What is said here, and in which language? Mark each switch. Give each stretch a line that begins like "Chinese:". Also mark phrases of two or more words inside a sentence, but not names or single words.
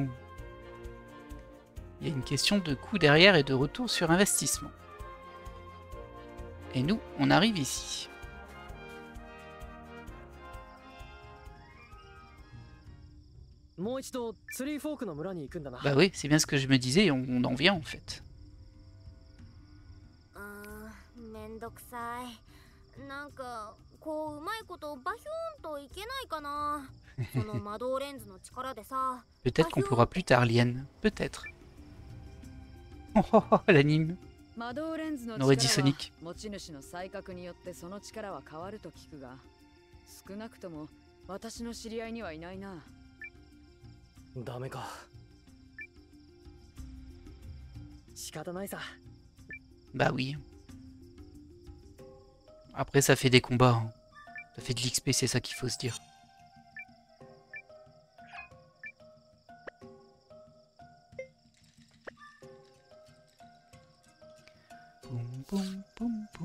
French: Il y a une question de coût derrière et de retour sur investissement. Et nous, on arrive ici. Bah oui, c'est bien ce que je me disais, on en vient en fait.
Japanese: めんどくさい。なんかこううまいことバヒューンといけないかな。その魔導レンズの力でさ。
French: Peut-être qu'on pourra plus tard, Lien. Peut-être. Oh, oh, oh, l'anime. On aurait dit Sonic.
Japanese: 持ち主の才覚によってその力は変わると聞くが、少なくとも私の知り合いにはいないな。ダメか。仕方ないさ。
French: Bah oui. Après, ça fait des combats. Hein. Ça fait de l'XP, c'est ça qu'il faut se dire. Boum, boum, boum, boum.